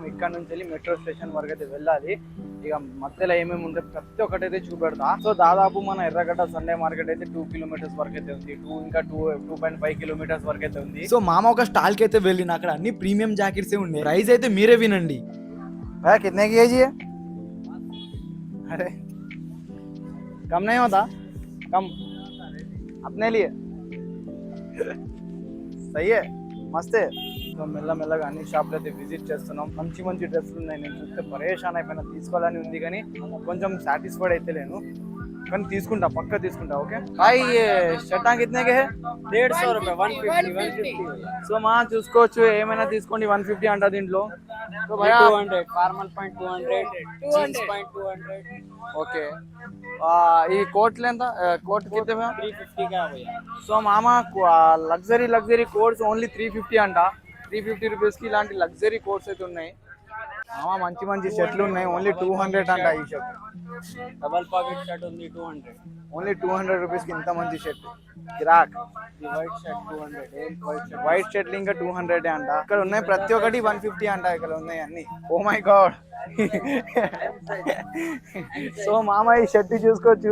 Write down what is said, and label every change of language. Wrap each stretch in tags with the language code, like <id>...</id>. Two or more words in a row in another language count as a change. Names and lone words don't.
<te>ఇక్కడ నుంచి వెళ్ళి మెట్రో స్టేషన్ వరకు అయితే వెళ్ళాలి. ఇక మధ్యలో ఏమేమి ఉంటే ప్రతి ఒక్కటి అయితే చూపెడతా. సో దాదాపు మన ఎర్రగడ్డ సండే మార్కెట్ అయితే 2 కిలోమీటర్స్ వరకు అయితే ఉంది. 2.5 కిలోమీటర్స్ వరకు అయితే ఉంది. సో మామ ఒక స్టాల్ కి అయితే వెళ్ళిన, అక్కడ అన్ని</te> <en>premium jackets</en> <te>ఉన్నాయి. ప్రైస్ అయితే మీరే వినండి.</te> <hi>कितने की है जी? अरे कम नहीं होता? कम अपने लिए सही है, मस्त है.</hi> <te>సో మెల్లమెల్లగా అన్ని షాప్లు అయితే విజిట్ చేస్తున్నాం. మంచి మంచి డ్రెస్సులు ఉన్నాయి. నేను చూస్తే పరేషాన్ అయిపోయినా, తీసుకోవాలని ఉంది కానీ కొంచెం సాటిస్ఫైడ్ అయితే లేను. కానీ తీసుకుంటా, పక్కా తీసుకుంటా.</te> <en>okay hi,</en> <hi>शर्ट कितने के? 150 रुपये 150.</hi> <te>సో మా చూసుకోవచ్చు, ఏమైనా తీసుకోండి. 150 అంట దీంట్లో. సో భయ్యా</te> <en>200 formal point 200 jeans point 200</en> <te>ఓకే. ఈ కోట్లు ఎంత?</te> <hi>कोट कित्ते 350 का भैया.</hi> <te>సో మామ</te> <en>luxury coats</en> <te>ఓన్లీ 350 అంట. 350 రూపీస్కి ఇలాంటి</te> <en>luxury coats</en> <te>అయితే ఉన్నాయి. మామ మంచి మంచి షర్ట్లు ఉన్నాయి. ఓన్లీ 200 అంట ఈ షర్ట్.</te> <en>double pocket shirt ఉంది 200.</en> <te>ఓన్లీ 200 రూపీస్కి ఇంత మంచి షర్ట్ గిరాక్. ఈ</te> <en>white shirt</en> <te>200.</te> <en>white shirts</en> <te>ఇంకా 200 అంట. ఇక్కడ ఉన్నాయి ప్రతి ఒక్కటి 150 అంట. ఇక్కడ ఉన్నాయి అన్ని.</te> <en>oh my god.</en> <te>సో మామ ఈ షర్ట్ చూసుకోవచ్చు.</te>